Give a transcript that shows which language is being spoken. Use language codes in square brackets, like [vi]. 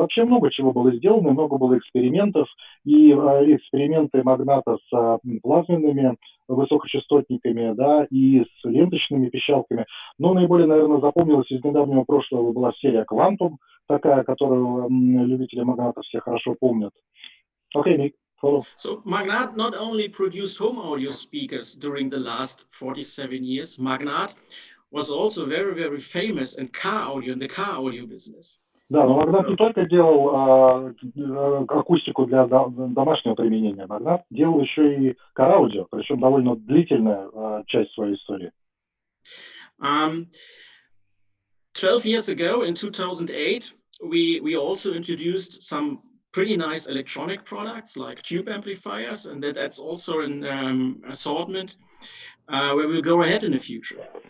[ru] А вообще много чего было сделано, много было экспериментов. И эксперименты Магната с плазменными высокочастотниками, да, и с ленточными пищалками. Но наиболее, наверное, запомнилась из недавнего прошлого была серия Quantum, такая, которую любители Магната все хорошо помнят. Окей, Ник. [en] So Magnat not only produced home audio speakers during the last 47 years, Magnat was also very, very famous in the car audio business. [ru] Да, но Магнат не только делал акустику для домашнего применения, Магнат делал еще и car-аудио, причем довольно длительная часть своей истории. [en] 12 years ago, in 2008, we also introduced some pretty nice electronic products like tube amplifiers, and that's also an assortment. where we'll go ahead in the future.